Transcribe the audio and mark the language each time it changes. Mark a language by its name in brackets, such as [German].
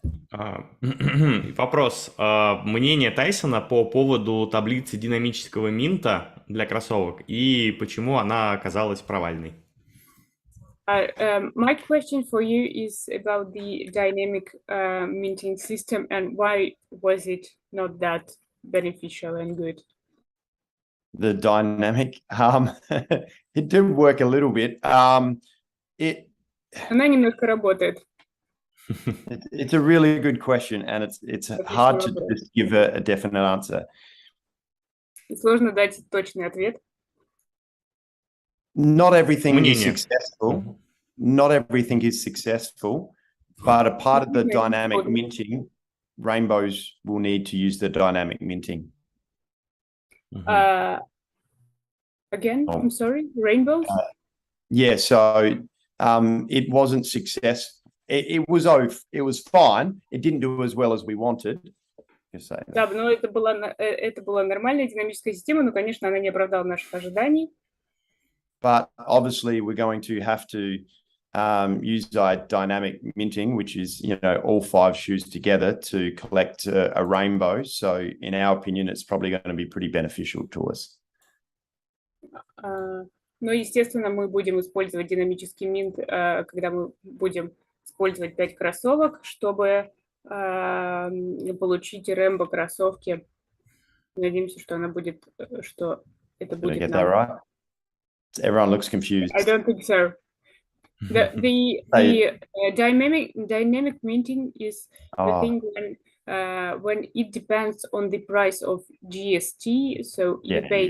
[Russian] Вопрос. Мнение Тайсона по поводу таблицы динамического минта для кроссовок и почему она оказалась провальной? [English] My question for you is about the dynamic minting system and why was it not that beneficial and good? The dynamic, it did work a little bit. [Russian] Она немножко работает. [English] It's a really good question, and it's hard to just give a definite answer. [Russian] Сложно дать точный ответ. [English] Not everything is successful. Not everything is successful, but a part of the dynamic minting, rainbows will need to use the dynamic minting. Again, I'm sorry, rainbows? Yeah, so it wasn't successful. It was fine. It didn't do as well as we wanted. [Russian] Да, но это была нормальная динамическая система, но, конечно, она не оправдала наших ожиданий. [English] But obviously, we're going to have to use our dynamic minting, which is, all 5 shoes together to collect a rainbow. So, in our opinion, it's probably going to be pretty beneficial to us. [Russian] Но, естественно, мы будем использовать динамический минт, когда мы будем использовать 5 кроссовок, чтобы получить рэмбо кроссовки. Надеемся, что это будет [English] Did I get that right? Everyone looks confused. I don't think so. The dynamic minting is the thing when it depends on the price of GST. So you pay.